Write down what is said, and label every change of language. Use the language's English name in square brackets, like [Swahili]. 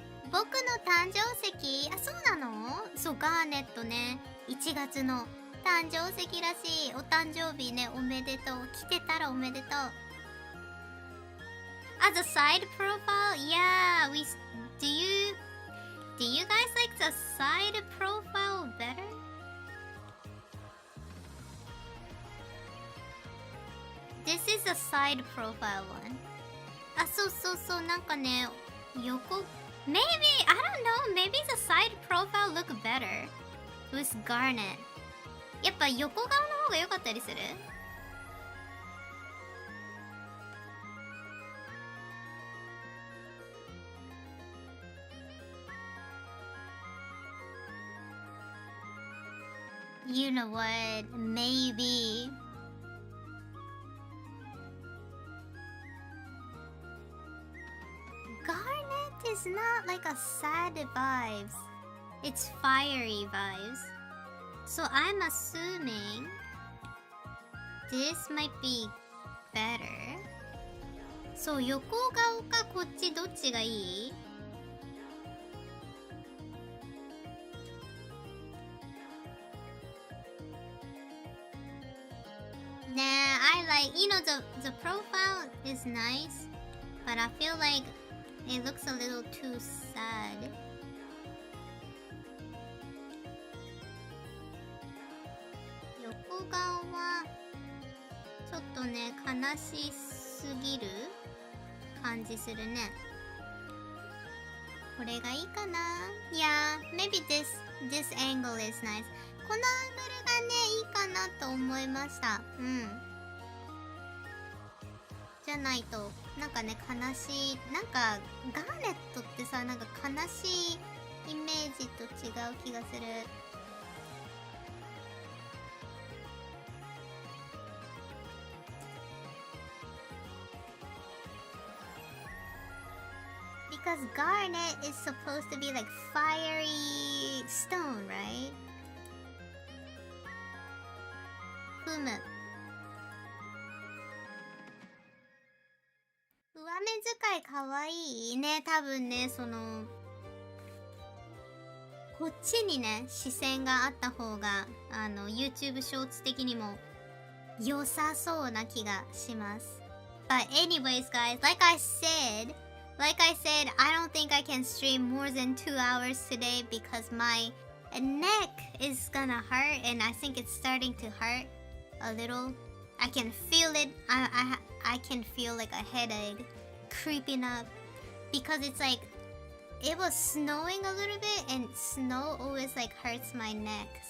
[Japanese] 僕の誕生石、あ、そうなの？そう、ガーネットね、1月の誕生石らしい。お誕生日ね、おめでとう。来てたらおめでとう。 [English] As a side profile, yeah, do you guys like the side profile better? This is a side profile one. [Japanese] あ、そうそうそう、なんかね、 [English] Maybe, I don't know, maybe the side profile look better with garnet. [Japanese] やっぱ横顔の方が良かったりする？ [English] You know what, maybe. Garnet is not like a sad vibes. It's fiery vibes. So I'm assuming this might be better. [Japanese] So 横顔かこっちどっちがいい？ [English] Nah, I like, the profile is nice, but I feel like it looks a little too sad. [Japanese] 横顔はちょっとね、悲しすぎる感じするね。これがいいかな？ [English] Yeah, maybe this angle is nice. [Japanese] このアングルがね、いいかなと思いました。うん。じゃないと、なんかね、悲しい。なんか、ガーネットってさ、なんか悲しいイメージと違う気がする。 [English] Because garnet is supposed to be like fiery stone, right? [Japanese] ふむ。上目遣いかわいいね。多分ね、こっちにね、視線があった方が、YouTube ショーツ的にも良さそうな気がします。 [English] But anyways, guys, like I said, I don't think I can stream more than 2 hours today because my neck is gonna hurt and I think it's starting to hurt a little. I can feel it. I can feel like a headache creeping up because it's like it was snowing a little bit and snow always like hurts my neck.